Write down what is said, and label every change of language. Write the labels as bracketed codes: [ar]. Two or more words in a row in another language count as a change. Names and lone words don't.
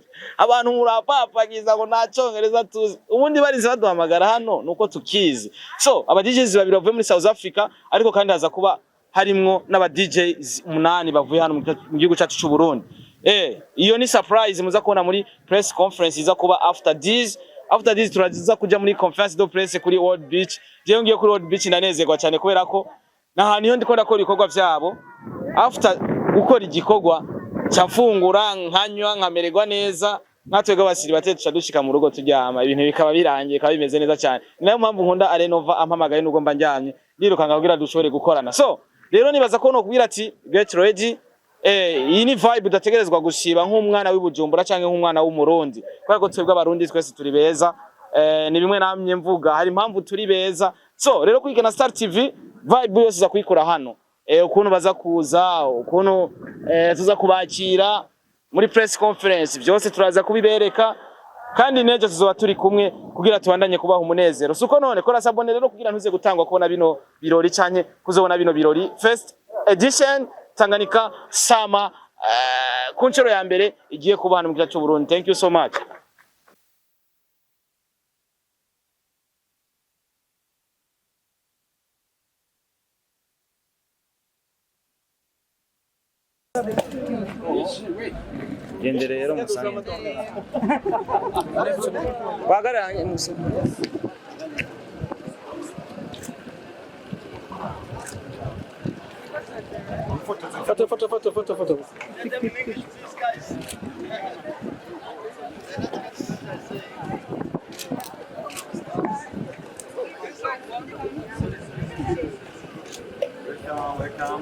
[rn] Abantu murapapagiza ngo nta Congereza tuzi, ubundi barize baduhamagara hano nuko tukizi. So aba DJs babiri bavuye muri South Africa, ariko kandi haza kuba harimwo n'aba DJs 8 bavuye hano mu gihugu cyacu cy'u Burundi. Iyo ni surprise muza kubona muri [en] press conference [rn] iza kuba [en] after this [rn] turaziza kuja muri [fr] conference de presse [rn] kuri World Beach. Je ngiye kuri World Beach ndanezerwa cyane kubera ko nahantu iyo ndiko ndakora ibikorwa byabo, after gukora igikorwa cyafungura nkanywa nkamererwa neza, natwega basiri bateca dushika mu rugo turyama, ibintu bikaba birangiye kandi bimeze neza cyane. Nayo mpamvu nkunda Arenova ampamagaye nugo mba njyamye ndirukanga kugira dushobore gukorana. So rero nibaza ko no kubwira ati [en] get ready. [rn] Iyi ni vibe udategerezwa gushiba nk'umwana w'Ibujumbura cyangwa nk'umwana w'umurundi, kubera ko twebwe abarundi twese turi beza. Ni bimwe namye mvuga, hari impamvu turi beza. So rero kwigana Star TV vibe yose za kuyikora hano, ukuntu baza kuza, ukuntu tuza kubakira muri [en] press conference, [rn] byose turaza kubibereka, kandi nejo tuzoba turi kumwe kugira tubandanye kubaho umunezero. Suko none kora sabone rero kugira ntuze gutangwa kubona bino birori cyane kuzobona bino birori [en] first edition [rn] Tanganyika Summer ku nshuro ya mbere igiye kuba hano mu gihugu cy'u Burundi. [en] Thank you so much. [rn] Gende rero musanga bagara musanga Photo. [en] Welcome.